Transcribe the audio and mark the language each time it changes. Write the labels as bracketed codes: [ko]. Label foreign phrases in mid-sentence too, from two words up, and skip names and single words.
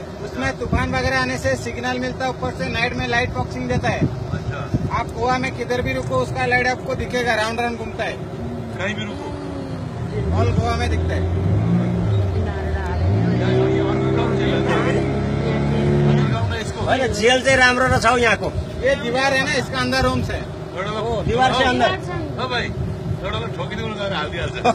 [hi] उसमें तूफान वगैरह आने से सिग्नल मिलता है, ऊपर से नाइट में [en] light boxing [hi] देता है। आप गोवा में किधर भी रुको उसका लाइट आपको दिखेगा, राउंड राउंड घूमता है, कहीं भी रुको ऑल गोवा में दिखता है। [ne] जेल चाहिँ राम्रो रहेछ हौ यहाँको। [hi] ये दीवार है ना, इसका अंदर रूम्स है, दीवार से अंदर। [ne] भाइ एउटालाई ठोकिदिनु गएर हालिदिइहाल्छ।